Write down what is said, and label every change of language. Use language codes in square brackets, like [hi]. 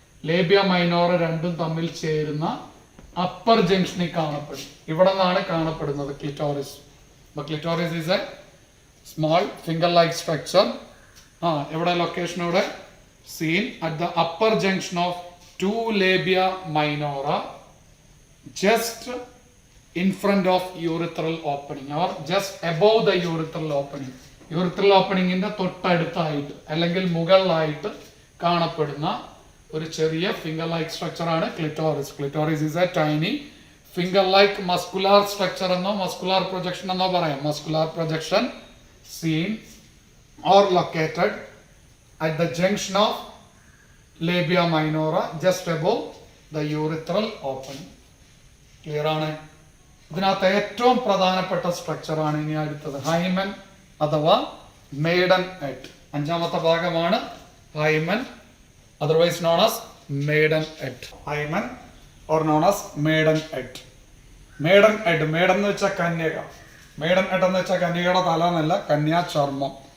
[ml] ലേബിയ minora രണ്ടും തമ്മിൽ ചേരുന്ന അപ്പർ ജംഗ്ഷനിൽ കാണപ്പെടും. ഇവിടെ നിന്നാണ് കാണപ്പെടുന്നത് [en] Clitoris. Clitoris is a small finger-like structure. [ml] എവിടെ ലൊക്കേഷൻ? [en] ഇവിടെ seen at the upper junction of two labia minora just in front of urethral opening or just above the urethral opening. [ml] urethral opening ന്റെ തൊട്ടടുത്തായിട്ട് അല്ലെങ്കിൽ മുകളിലായിട്ട് കാണപ്പെടുന്ന ഒരു ചെറിയ finger like structure ആണ് clitoris. [en] clitoris is a tiny finger like muscular structure [ml] എന്നോ muscular projection എന്നോ പറയാം. [en] Muscular projection seen or located at the junction of labia minora just above the urethral opening. [ml] Clear ആണ്? ഇതിനകത്ത് ഏറ്റവും പ്രധാനപ്പെട്ട സ്ട്രക്ചറാണ് ഇനി അടുത്തത് ഹൈമൻ അഥവാ മെയ്ഡൻ ഹെഡ്. അഞ്ചാമത്തെ ഭാഗമാണ് [en] Hymen, otherwise known as maidenhead. Hymen or known as maidenhead. [ml] Maiden head, maiden എന്ന് വെച്ചാൽ കന്യക, മെയ്ഡൻ ഹെഡ് എന്ന് വെച്ചാൽ കന്യകയുടെ തല എന്നല്ല, കന്യാ ചർമ്മം.